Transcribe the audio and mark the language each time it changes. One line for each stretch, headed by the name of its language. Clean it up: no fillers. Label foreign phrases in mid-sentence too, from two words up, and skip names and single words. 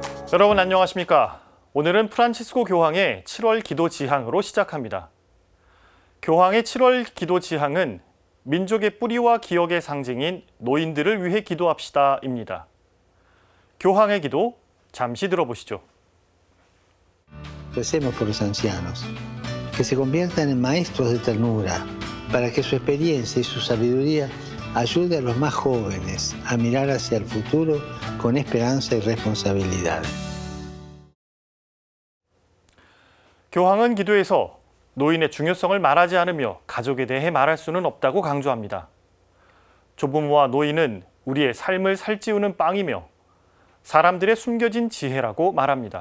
Korean: 여러분 안녕하십니까? 오늘은 프란치스코 교황의 7월 기도 지향으로 시작합니다. 교황의 7월 기도 지향은 민족의 뿌리와 기억의 상징인 노인들을 위해 기도합시다입니다. 교황의 기도 잠시 들어보시죠.
Spanish: Recemos por los ancianos, que se conviertan en maestros de ternura, para que su experiencia y su sabiduría ayude a los más jóvenes a mirar hacia el futuro con esperanza y responsabilidad.
Korean: 교황은 기도에서 노인의 중요성을 말하지 않으며 가족에 대해 말할 수는 없다고 강조합니다. 조부모와 노인은 우리의 삶을 살찌우는 빵이며 사람들의 숨겨진 지혜라고 말합니다.